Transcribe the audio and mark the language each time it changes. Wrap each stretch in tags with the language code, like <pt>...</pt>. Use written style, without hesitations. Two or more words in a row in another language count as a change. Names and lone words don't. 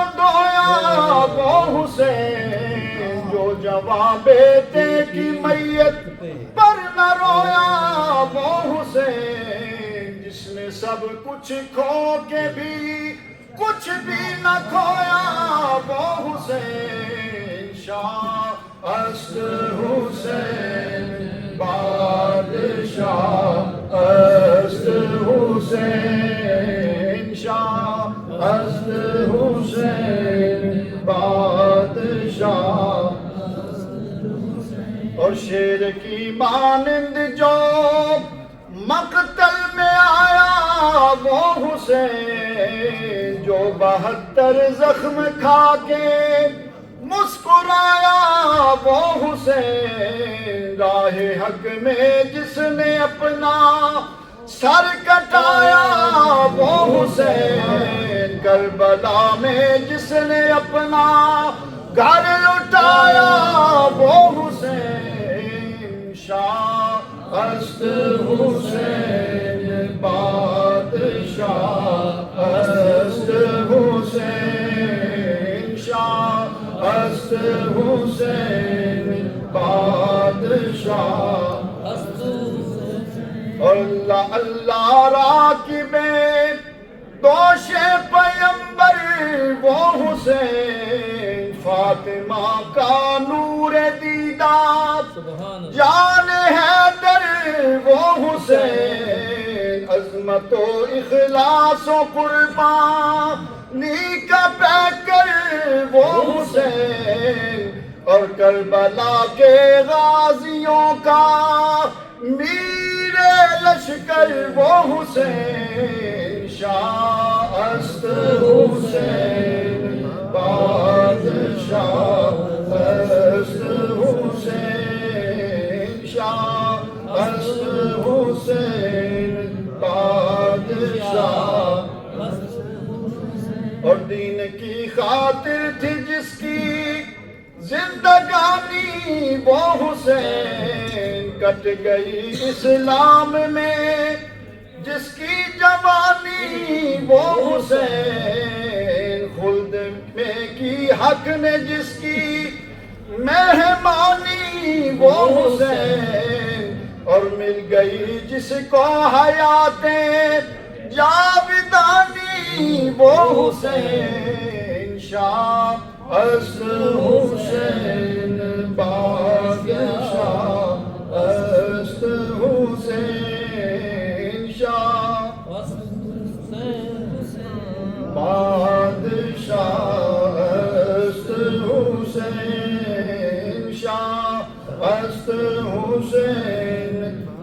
<ur>دھویا وہ حسین جو جوان بیٹے کی میت پر نہ رویا وہ حسین جس نے سب کچھ کھو کے بھی کچھ بھی نہ کھویا وہ حسین</ur> <fa>شاہ است حسین بادشاہ است حسین شاہ است حسین بادشاہ.</fa> <ur>اور شیر کی مانند جو حسین جو 72 زخم کھا کے مسکرایا وہ حسین، راہ حق میں جس نے اپنا سر کٹایا وہ حسین، کربلا میں جس نے اپنا گھر لٹایا وہ حسین،</ur> <fa>شاہ است حسین بادشاہ است حسین، شاہ است حسین بادشاہ۔</fa> <ur>اللہ اللہ راکبیں دوش پیمبر وہ حسین، فاطمہ کا نور دیدار جان حیدر وہ حسین، عظمت و اخلاص و قربانی کا پیکر وہ حسین، اور کربلا کے غازیوں کا میرے لشکر وہ حسین،</ur> <fa>شاہ است حسین بادشاہ است حسین، شاہ است حسین بادشاہ۔</fa> <ur>اور دین کی خاطر تھی جس کی زندگانی وہ حسین، کٹ گئی اسلام میں جس کی جوانی وہ حسین، خلد میں کی حق نے جس کی مہمانی وہ حسین، اور مل گئی جس کو حیات جاودانی وہ حسین،</ur> <fa>شاہ است حسین بادشاہ است حسین، شاہ بادشاہ است حسین، شاہ است حسین</fa>